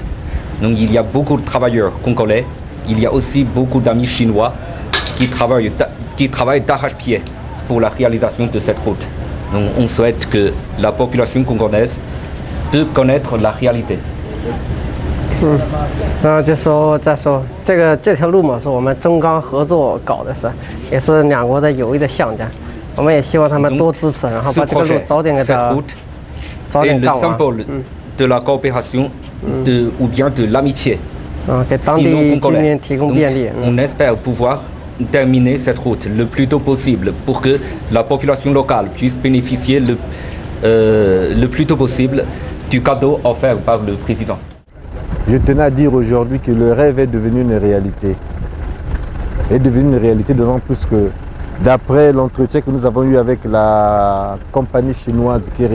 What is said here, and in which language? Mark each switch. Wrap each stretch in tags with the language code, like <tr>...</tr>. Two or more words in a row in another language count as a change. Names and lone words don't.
<fr>Donc il y a beaucoup de travailleurs congolais, il y a aussi beaucoup d'amis chinois qui travaillent d'arrache-pied pour la réalisation de cette route. Donc on souhaite que la population congolaise peut connaître la réalité.</fr> <zh>然后就说再说这条路嘛，是我们中钢合作搞的事，也是两国的友谊的象征。我们也希望他们多支持，然后把这个路早点给它早点干完。</zh> <fr>de la coopération ou bien de l'amitié.</fr> <zh>给当地居民提供便利。</zh> <fr>On espère pouvoir terminer cette route le plus tôt possible pour que la population locale puisse bénéficier le plus tôt possible du cadeau offert par le président. Je tenais à dire aujourd'hui que le rêve est devenu une réalité. Est devenu une réalité d'autant plus que d'après l'entretien que nous avons eu avec la compagnie chinoise qui</fr>